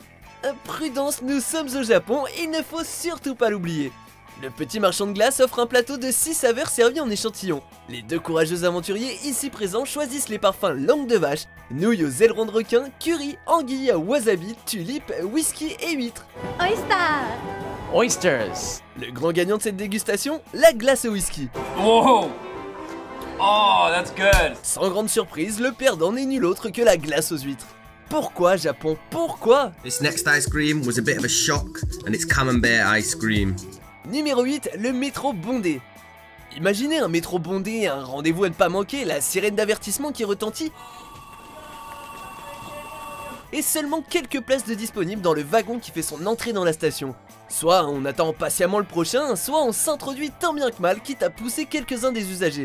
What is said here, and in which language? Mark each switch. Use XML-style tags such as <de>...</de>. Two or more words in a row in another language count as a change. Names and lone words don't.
<fr>Prudence, nous sommes au Japon, il ne faut surtout pas l'oublier. Le petit marchand de glace offre un plateau de 6 saveurs servis en échantillon. Les deux courageux aventuriers ici présents choisissent les parfums langue de vache, nouilles aux ailerons de requin, curry, anguille, wasabi, tulipe, whisky et huîtres. Oyster! Oysters. Le grand gagnant de cette dégustation, la glace au whisky.</fr> <en>Whoa! Oh, that's good.</en> <fr>Sans grande surprise, le perdant n'est nul autre que la glace aux huîtres. Pourquoi Japon? Pourquoi?</fr> <en>This next ice cream was a bit of a shock, and it's camembert ice cream.</en> <fr>Numéro 8, le métro bondé. Imaginez un métro bondé, un rendez-vous à ne pas manquer, la sirène d'avertissement qui retentit. Et seulement quelques places de disponibles dans le wagon qui fait son entrée dans la station. Soit on attend patiemment le prochain, soit on s'introduit tant bien que mal, quitte à pousser quelques-uns des usagers.</fr>